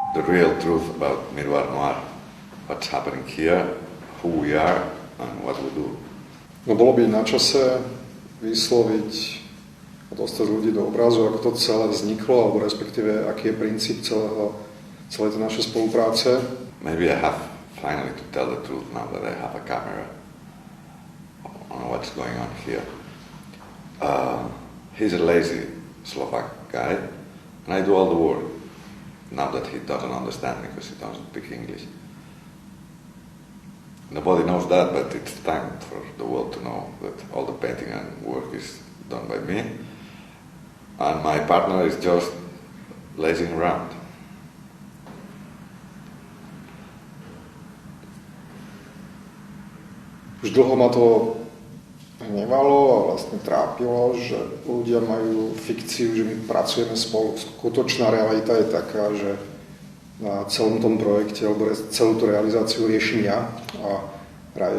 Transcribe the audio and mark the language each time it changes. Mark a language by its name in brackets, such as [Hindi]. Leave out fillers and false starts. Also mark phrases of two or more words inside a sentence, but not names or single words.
[English] real truth about Miroir Noir. What's happening here, who we are, and what we do. [Slovak] No bolo by na čase vysloviť a dostať ľudí do obrazu, ako to celé vzniklo, alebo respektíve aký je princíp celej tej našej spolupráce. [English] Maybe I have finally to tell the truth now that I have a camera on what's going on here. He's a lazy Slovak guy, and I do all the work. Now that he doesn't understand me because he doesn't speak English. Nobody knows that, but it's time for the world to know that all the painting and work is done by me. And my partner is just lazing around. [Slovak] Už dlho ma to hnevalo a vlastne trápilo, že ľudia majú fikciu, že my pracujeme spolu. Skutočná realita je taká, že na celom tom projekte alebo celú tú realizáciu riešim ja a je